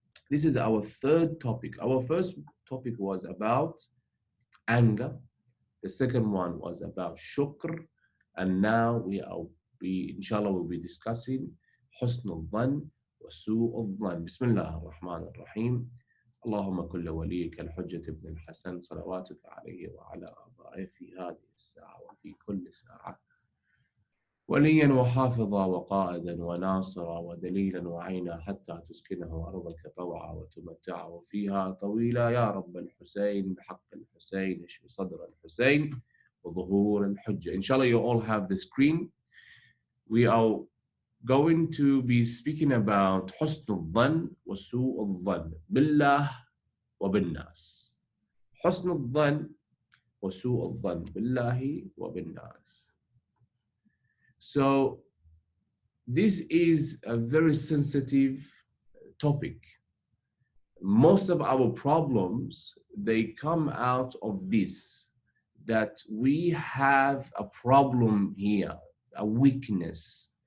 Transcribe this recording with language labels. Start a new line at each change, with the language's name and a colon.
English: This is our third topic. Our first topic was about anger. The second one was about shukr. And now inshallah, will be discussing
Arabic: حسن الظن وسوء الظن. بسم الله الرحمن الرحيم. اللهم كل وليك الحجة ابن الحسن صلواتك عليه وعلى آبائه في هذه الساعة وفي كل ساعة، وليا وحافظا وقائدا وناصرا ودليلا وعينا، حتى تسكنه أرضك طوعا وتمتعه فيها طويلا، يا رب الحسين، بحق الحسين، اشف صدر الحسين وظهور الحجة.
English: Inshallah, you all have the screen. We are going to be speaking about
Arabic: حسن الظن وسوء الظن بالله وبالناس. حسن الظن وسوء الظن بالله وبالناس.
English: So this is a very sensitive topic. Most of our problems, they come out of this, that we have a problem here, a weakness.